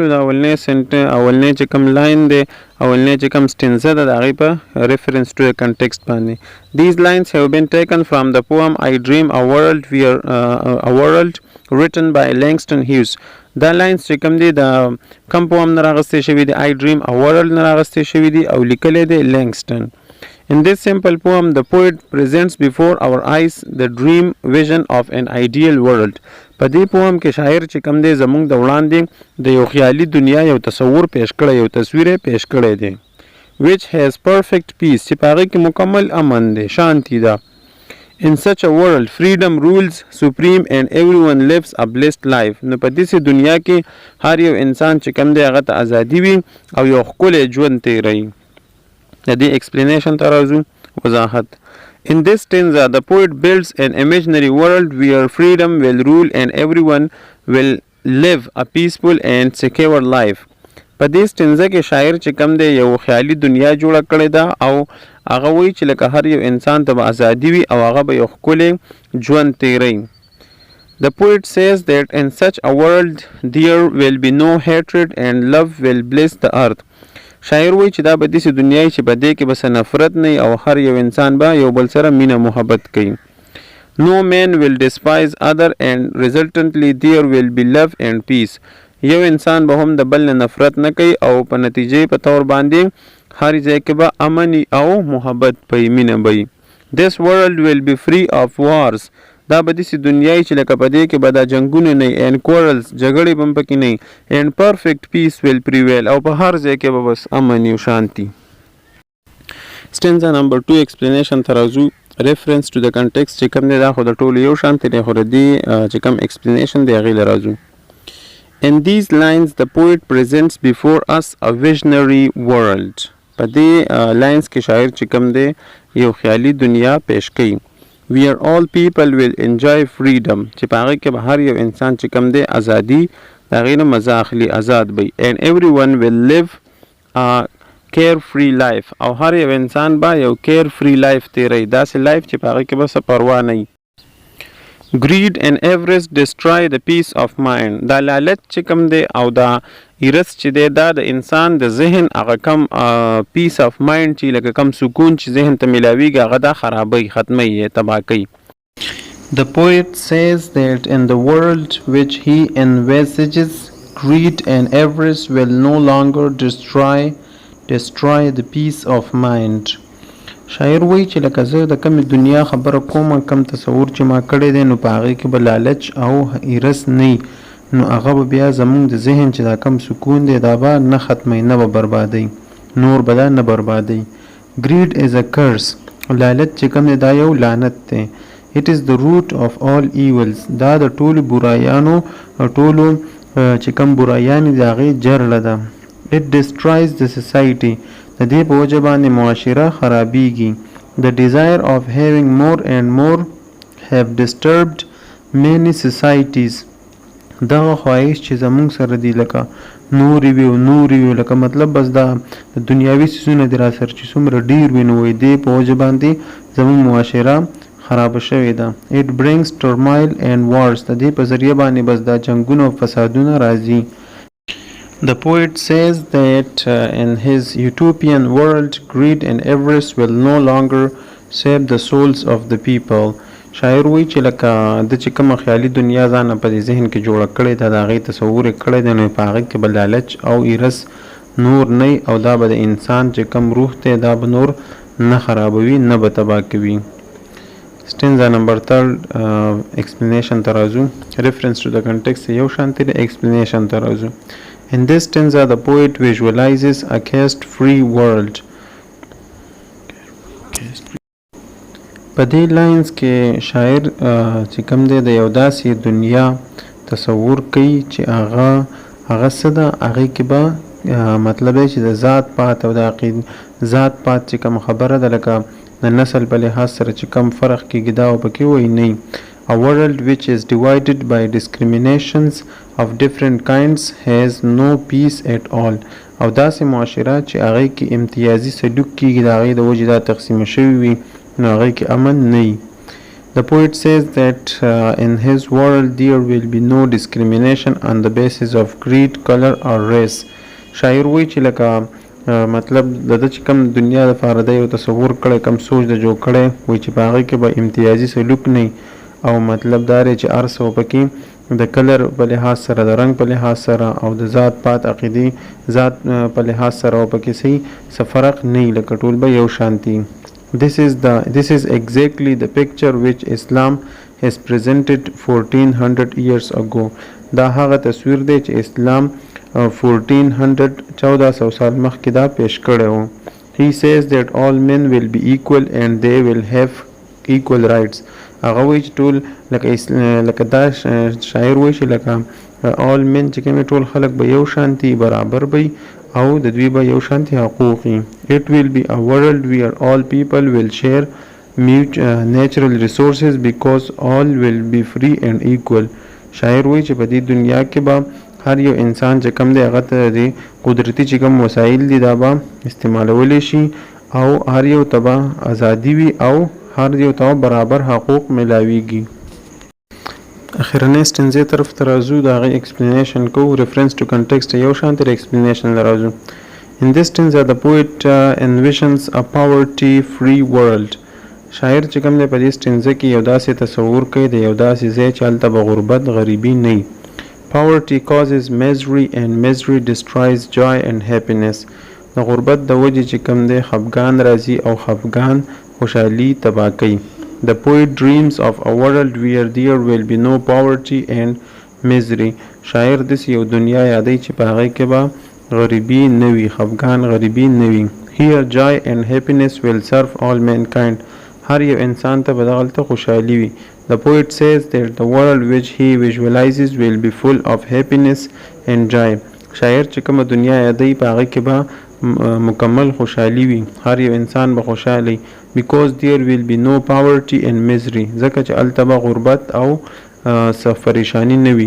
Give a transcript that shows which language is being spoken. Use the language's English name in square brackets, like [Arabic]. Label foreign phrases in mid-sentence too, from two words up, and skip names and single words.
[Pashto] د اولنی چې کوم لاین دی اولنی چې کوم سټنزه ده د هغې په ریفرنس ټو د کنټکست باندې. [English] These lines have been taken from the poem I Dream a World written by Langston Hughes. [Pashto] دا لاینز چې کوم دی د کم پوم نه راغستې شوي دي I Dream a World نه راغستې شوي دي او لیکلی دی لینګسټن. [English] In this simple poem, the poet presents before our eyes the dream vision of an ideal world. [Pashto] په دې پوم کې شاعر چې کوم دی زموږ د وړاندې د یو خیالي دنیا یو تصور پیش کړی، یو تصویر پیش کړی دی. [English] which has perfect peace [Pashto] چې په هغې کې مکمل امن دی، شانتی ده. [English] In such a world, freedom rules supreme and everyone lives a blessed life. [Pashto] نو په داسې دنیا کې هر یو انسان چې کوم دی هغه ته ازادي وي او یو ښکلی ژوند تیروي. د دې ایکسپلینیشن ته راځو، وضاحت. [English] In this stanza, the poet builds an imaginary world where freedom will rule and everyone will live a peaceful and secure life. [Pashto] په دې ستنزه کې شاعر چې کوم دی یو خیالي دنیا جوړه کړې ده او هغه وایي چې لکه هر یو انسان ته به ازادي وي او هغه به یو ښکلی ژوند تیروي. [English] The poet says that in such a world there will be no hatred and love will bless the earth. [Pashto] شاعر وایي چې دا به داسې دنیا چې په دې کې به څه نفرت نه او هر یو انسان به یو بل سره مینه محبت کوي. [English] No man will despise other and resultantly there will be love and peace. [Pashto] یو انسان به هم د بل نه نفرت نه کوي او په نتیجې په طور باندې هر ځای کې به امن او محبت پي مینه به. [English] This world will be free of wars. [Pashto] دا به داسې دنیای چې لکه په دې کې به دا جنګونه نه [English] and quarrels [Pashto] جګړې به هم پکې نه [English] and perfect peace will prevail [Pashto] او په هر ځای کې به بس امن او شانتي. [English] Stanza number 2 explanation [Pashto] ته راځو. [English] Reference to the context [Pashto] چې کوم دی دا خو د ټولو یو شانتي دی، خو د دې چې کوم explanation دی هغې له راځو. [English] In these lines the poet presents before us a visionary world. [Pashto] په دې لاینز کې شاعر چې کوم دی یو خیالي دنیا پیش کوي. [English] Where all people will enjoy freedom [Pashto] چې په هغې کې به هر یو انسان چې کوم دی ازادي د هغې نه مزه اخلي، آزاد به [English] and everyone will live a carefree life [Pashto] او هر یو انسان به یو [English] carefree life [Pashto] تیروي، داسې لایف چې په هغې کې به څه پروا نه وي. [English] Greed and avarice destroy the peace of mind. [Pashto] دا لالچ چې کوم دی او دا ایرس چې دی دا د انسان د ذهن هغه کم [English] peace of mind [Pashto] چې لکه کم سکون چې ذهن ته میلاویږي هغه دا خرابوي، ختموي یې، تباه کوي. [English] The poet says that in the world which he envisages, greed and avarice will no longer destroy the peace of mind. [Pashto] شاعر وایي چې لکه زه د کمې دنیا خبره کوم، کم تصور چې ما کړی دی نو په هغې کې به لالچ او ایرس نه نو هغه به بیا زموږ د ذهن چې دا کم سکون دی دا به نه ختمی، نه به بربادی، نور به دا نه بربادی. [English] Greed is a curse. [Pashto] لالچ چې کوم دی دا یو لعنت دی. [English] It is the root of all evils. [Pashto] دا د ټولو برایانو ټولو چې کوم برایانې د هغې جرړه ده. [English] It destroys the society. [Pashto] د دې په وجه باندې معاشره خرابیږي. [English] The desire of having more and more have disturbed many societies. [Pashto] دغه خواهش چې زموږ سره دی لکه نوري وي لکه مطلب بس دا د دنیاوي څیزونه دي را سره چې څومره ډیر وي نو دې په وجه باندې زموږ معاشره خراب شوې ده. [English] it brings turmoil and wars [Pashto] د دې په ذریعه باندې بس دا جنگونه او فسادونه راځي. [English] The poet says that in his utopian world, greed and avarice will no longer save the souls of the people. [Pashto] شاعر وایي چې لکه د چې کومه خیالي دنیا ځان په دې ذهن کې جوړه کړې ده د هغې تصور یې کړی دی نو په هغې کې به لالچ او ایرس نور نه او دا به د انسان چې کوم روح دی دا به نور نه خرابوي نه به تباه کوي. [English] stanza number 3 explanation [Pashto] ته راځو. [English] reference to the context [Pashto] یو شانتي دی explanation ته راځو. [English] In this stanza the poet visualizes a caste-free world. [Pashto] په دې لاینز کې شاعر چې کوم دی د یو داسې دنیا تصور کوي چې هغه څه ده هغې کې به مطلب دی چې د ذات پات او د ذات پات چې کوم خبره ده لکه د نسل په لحاظ سره چې کوم فرق کېږي دا پکې وایي نه. [English] A world which is divided by discriminations of different kinds has no peace at all. [Pashto] او داسې معاشره چې هغې کې امتیازي سلوک کېږي د هغې د وجې دا تقسیمه شوي وي نو هغې کې امن نه وي. [English] The poet says that in his world there will be no discrimination on the basis of creed, color or race. [Pashto] شاعر وایي چې لکه مطلب د ده چې کوم دنیا دپاره دی یو تصور کړی کوم سوچ د جوړ کړی وایي چې په هغې کې به امتیازي سلوک نه او مطلب دا دی چې هر څه پکې د کلر په لحاظ سره د رنګ په لحاظ سره او د ذات پات عقیدي ذات په لحاظ سره او پکې څه فرق نه لکه ټول به یو شانتي. [English] This is exactly the picture which Islam has presented 1400 years ago. [Pashto] دا هغه تصویر دی چې اسلام 1400 سال مخکې دا پیش کړی و. [English] He says that all men will be equal and they will have equal rights. [Pashto] هغه وایي چې ټول لکه دا شاعر وایي چې لکه [English] all men [Pashto] چې کوم ټول خلک به یو شانتي برابر وي او د دوی به یو شانتي حقوق وي. [English] It will be a world where all people will share natural resources because all will be free and equal. [Pashto] شاعر وایي چې په دې دنیا کې به هر یو انسان چې کوم دی هغه ته د قدرتي چې کوم وسایل دي دا به استعمالولی شي او هر یو ته به ازادي وي او هر یو ته برابر حقوق ملاویږي. اخرنۍ ستنځې طرف ته راځو د هغې ایکسپلینیشن کوو. [English] reference to context [Pashto] یو شانتې د ایکسپلینیشن له راځو. [English] In this stanza the poet envisions a poverty free world. [Pashto] شاعر چې کوم دی په دې ستنځه کې یو داسې تصور کوي د یو داسې ځای چې هلته به غربت غریبي نه وي. [English] Poverty causes misery and misery destroys joy and happiness. [Pashto] د غربت د وجې چې کوم دی خفګان راځي او خفګان خوشحالي تباه کوي. [English] The poet dreams of a world where there will be no poverty and misery. [Pashto] شاعر داسې یو دنیا یادوي چې په هغې کې به غریبي نه وي خفګان غریبي نه وي. [English] Here joy and happiness will serve all mankind. [Pashto] هر یو انسان ته به دغلته خوشحالي وي. [English] The poet says that the world which he visualizes will be full of happiness and joy. [Pashto] شاعر چې کومه دنیا یادوي په هغې کې به مکمل خوشحالي وي هر یو انسان به خوشحالی [English] because there will be no poverty and misery [Pashto] ځکه چې هلته به غربت او څه پریشاني نه وي.